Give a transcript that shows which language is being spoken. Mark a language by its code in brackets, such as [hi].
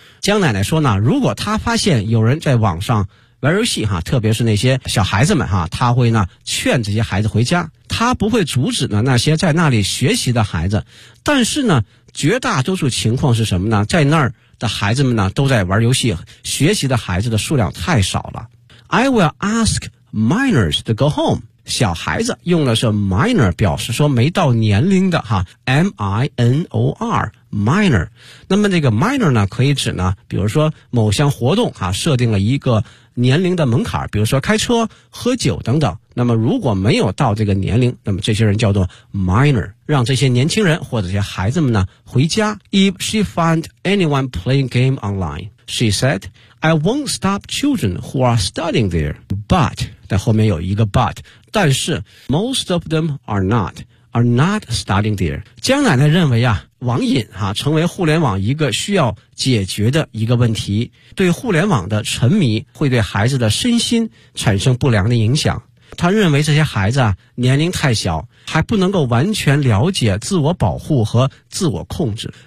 [zh] 江奶奶说呢，如果她发现有人在网上玩游戏、啊、特别是那些小孩子们、啊、她会呢劝这些孩子回家，她不会阻止呢那些在那里学习的孩子，但是呢绝大多数情况是什么呢，在那儿的孩子们呢都在玩游戏，学习的孩子的数量太少了。 [en] I will ask minors to go home， [zh] 小孩子用的是 minor 表示说没到年龄的哈 M-I-N-O-R minor。那么这个 minor 呢可以指呢比如说某项活动哈，设定了一个年龄的门槛，比如说开车喝酒等等，那么如果没有到这个年龄，那么这些人叫做 minor， 让这些年轻人或者这些孩子们呢回家。 [en] If she found anyone playing game online she said I won't stop children who are studying there but [zh] 在后面有一个 but，但是 [en] most of them are not studying there。 [zh] 江奶奶认为啊，网瘾啊成为互联网一个需要解决的一个问题，对互联网的沉迷会对孩子的身心产生不良的影响。她认为这些孩子啊年龄太小，还不能够完全了解自我保护和自我控制。